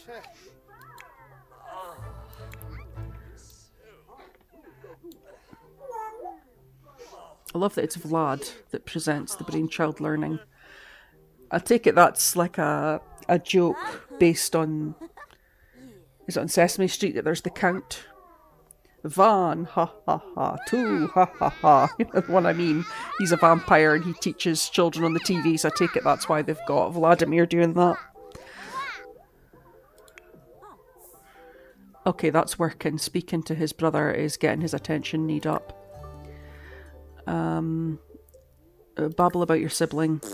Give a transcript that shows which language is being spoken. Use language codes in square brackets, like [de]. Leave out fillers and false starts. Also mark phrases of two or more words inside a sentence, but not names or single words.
[en] I love that it's Vlad that presents the brainchild learning. I take it that's like a joke based on... Is it on Sesame Street that there's the count? Van, ha ha ha, two, ha ha ha. You know what I mean? He's a vampire and he teaches children on the TV, so I take it that's why they've got Vladimir doing that. Okay, that's working. Speaking to his brother is getting his attention need up. Babble about your sibling.